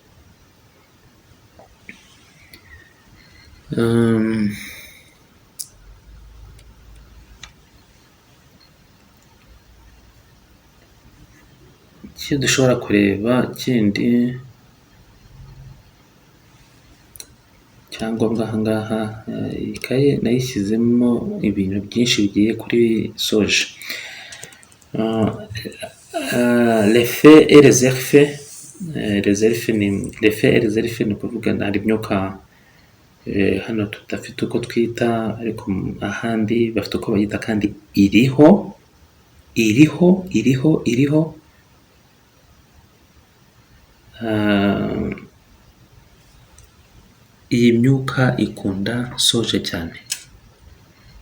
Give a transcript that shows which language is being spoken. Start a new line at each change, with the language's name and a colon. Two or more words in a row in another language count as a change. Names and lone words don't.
Kinyarwanda: Icyo dushobora kureba kindi cyangombwa ahangaha, ikaye nayishyizemo ibintu byinshi bigiye kuri soje.
French: L'effet et les effets. L'effet et les effets
Kinyarwanda: ni ukuvuga hari imyuka hano tudafite uko twita, ariko ahandi bafite uko bayita, kandi iriho. Iyi myuka ikunda soje cyane.